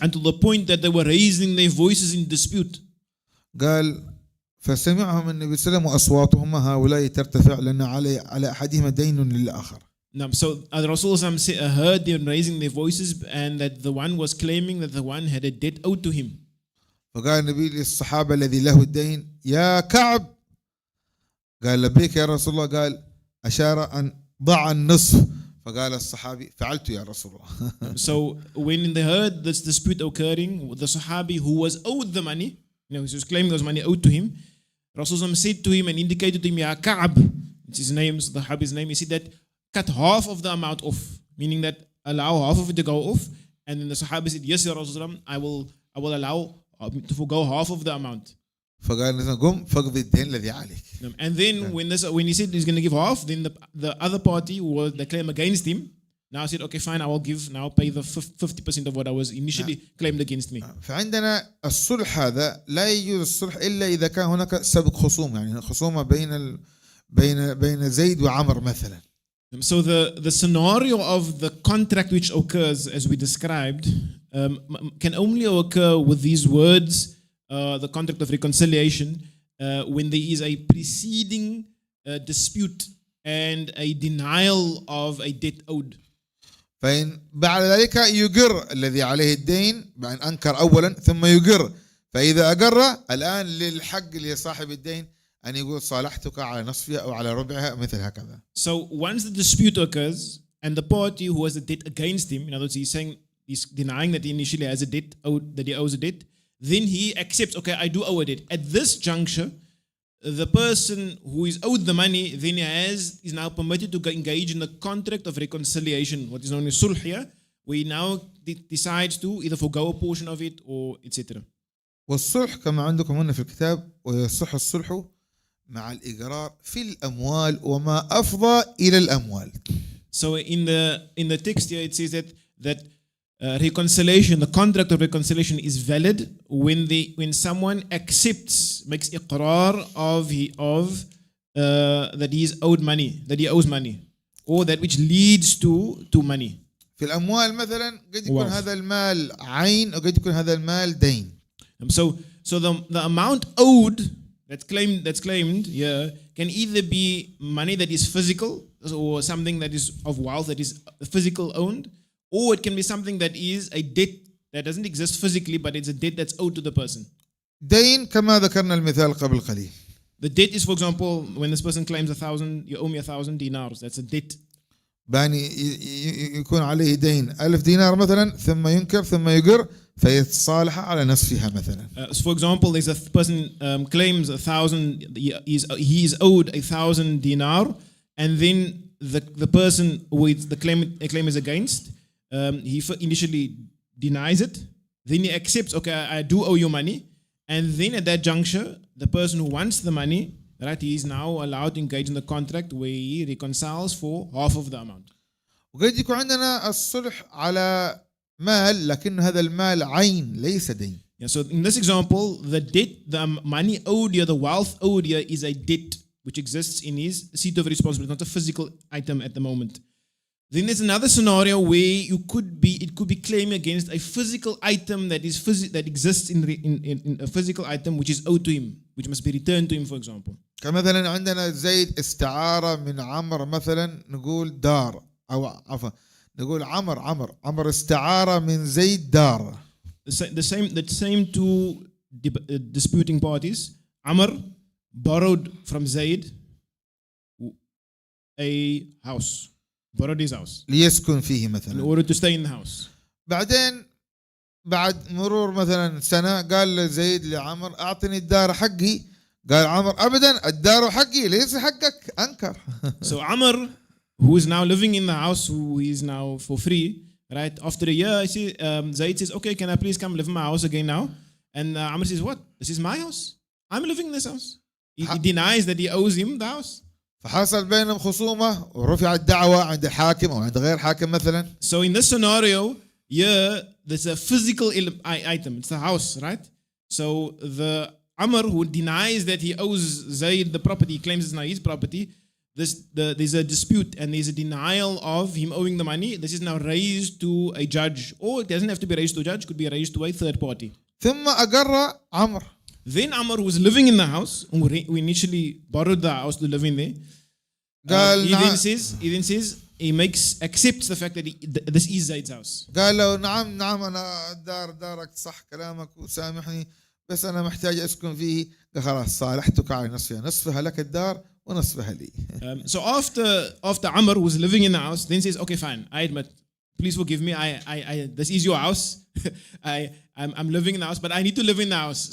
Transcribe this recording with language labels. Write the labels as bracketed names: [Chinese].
[English] And to the point that they were raising their voices in dispute. [Arabic] قال فسمعهم النبي صلى الله عليه وسلم وأصواتهم هؤلاء ترتفع لأن على أحدهما دين للآخر. [English] So Rasulullah heard them raising their voices and that the one was claiming that the one had a debt owed to him. [Arabic] فقال النبي للصحابة الذي له الدين يا كعب، قال لبيك يا رسول الله، قال أشار أن ضع النصف، فقال الصحابي فعلت يا رسول الله. [English] So when they heard this dispute occurring, the Sahabi who was owed the money, he was claiming there was money owed to him, Rasulullah said to him and indicated to him, Ya Ka'ab, it's his name, the Sahabi's name, he said that cut half of the amount off, meaning that allow half of it to go off. And then the Sahabi said, yes, Ya Rasulullah, I will allow to forgo half of the amount. [Arabic] فقال قم فقضي الدين الذي عليك. [English] And then when he said he's going to give half, then the other party who was the claim against him now said, okay, fine, I will pay the 50% of what I was initially claimed against me. [Arabic] فعندنا الصلح هذا لا يجوز الصلح إلا إذا كان هناك سبق خصوم، يعني خصومة بين زيد وعمر مثلا. [English] So the scenario of the contract which occurs as we described can only occur with these words, the contract of reconciliation, when there is a preceding dispute and a denial of a debt owed. [Arabic] فإن بعد ذلك يقر الذي عليه الدين، بأن أنكر أولا ثم يقر، فإذا أقر الآن للحق لصاحب الدين أن يقول صالحتك على نصفها أو على ربعها مثل هكذا. [English] So once the dispute occurs and the party who has the debt against him, in other words, he's denying that he initially has a debt, that he owes a debt, then he accepts, okay, I do owe a debt. At this juncture, the person who is owed the money then is now permitted to engage in the contract of reconciliation, what is known as sulh here, where he now decides to either forgo a portion of it or etc. [Arabic] والصلح كما عندكم هنا في الكتاب، ويصح الصلح مع الإقرار في الأموال وما أفضى إلى الأموال. [English] So in the text here it says that reconciliation, the contract of reconciliation is valid when someone accepts, makes iqrar of that he is owed money, that he owes money, or that which leads to money. [Arabic] في الأموال مثلا قد يكون هذا المال عين وقد يكون هذا المال دين. [English] So the amount owed that's claimed here can either be money that is physical or something that is of wealth that is physical owned, or it can be something that is a debt that doesn't exist physically but it's a debt that's owed to the person. [Arabic] دين كما ذكرنا المثال قبل قليل. [English] The debt is, for example, when this person claims 1,000, you owe me 1,000 dinars. That's a debt. [Arabic] باني يكون عليه دين 1000 دينار مثلا ثم ينكر ثم يقر فيتصالح على نصفها مثلا. [English] So for example, there's a person claims 1,000, he is owed 1,000 dinar, and then the person with the claim is against, he initially denies it, then he accepts, okay, I do owe you money, and then at that juncture, the person who wants the money, right, he is now allowed to engage in the contract where he reconciles for half of the amount. [Arabic] وقد يكون عندنا الصلح على مال لكن هذا المال عين ليس دين. [English] Yeah, so in this example, the debt, the money owed here, the wealth owed here is a debt which exists in his seat of responsibility, not a physical item at the moment. Then there's another scenario where it could be claiming against a physical item that exists in a physical item which is owed to him, which must be returned to him, for example. [Arabic] كمثلا عندنا زيد استعارة من عمر مثلا نقول دار، أو عفوا نقول عمر استعارة من زيد دار. [English] The same two disputing parties. Amr borrowed from Zaid a house. Borrowed his house [Arabic] ليسكن فيه مثلا. [English] in order to stay in the house. [Arabic] بعدين بعد مرور مثلا سنة قال لزيد لعمر أعطني الدار حقي، قال عمر أبدا الدار حقي ليس حقك، أنكر. [English] So Amr, who is now living in the house, who is now for free, right? After a year, Zaid says, okay, can I please come live in my house again now? And Amr says, what? This is my house. I'm living in this house. He denies that he owes him the house. [Arabic] فحصل بينهم خصومة ورفع الدعوة عند الحاكم أو عند غير حاكم مثلا. [English] So in this scenario, here there's a physical item. It's the house, right? So the Amr who denies that he owes Zaid the property, he claims it's not his property. There's a dispute and there's a denial of him owing the money. This is now raised to a judge, or it doesn't have to be raised to a judge, it could be raised to a third party. [Arabic] ثم أقر عمر. [English] Then Amr, who was living in the house, who initially borrowed the house to live in there, he then says accepts the fact that this is Zaid's house. [Arabic] قال له نعم أنا دارك صح كلامك وسامحني بس أنا محتاج أسكن فيه. قال خلاص صالحتك على نصفها لك الدار ونصفها لي. [English] So after Amr was living in the house, then says, okay, fine, I admit, please forgive me. I this is your house. I'm living in the house, but I need to live in the house.